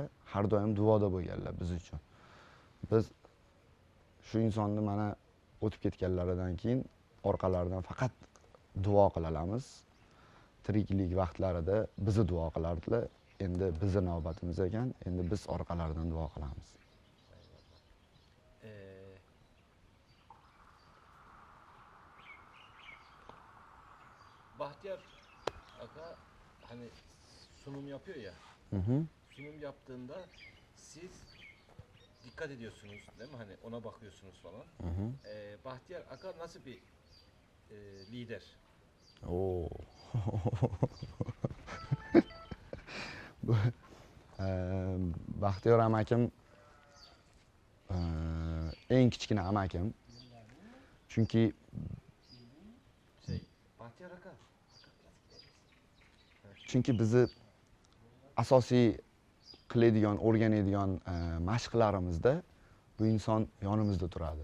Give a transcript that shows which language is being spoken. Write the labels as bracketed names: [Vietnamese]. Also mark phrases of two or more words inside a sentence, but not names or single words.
[Uzbek] Har doim duoda bo'lganlar biz uchun. Biz shu insonni mana o'tib ketganlaridan keyin orqalaridan faqat duo qilamiz. Tiriklik vaqtlarida bizni duo qilardilar. Endi bizni navbatimiz ekan, endi biz orqalaridan duo qilamiz. [Turkish] Bahtiyar Aga hani sunum yapıyor ya. Sunum yaptığında siz dikkat ediyorsunuz değil mi? Hani ona bakıyorsunuz falan. Bahtiyar Aga nasıl bir lider? Oo. [Uzbek] Baxtiyor amakim eng kichkina amakim. Chunki Bahtiyar Aga. chunki bizni asosiy qiladigan, o'rganadigan mashqlarimizda bu inson yonimizda turadi.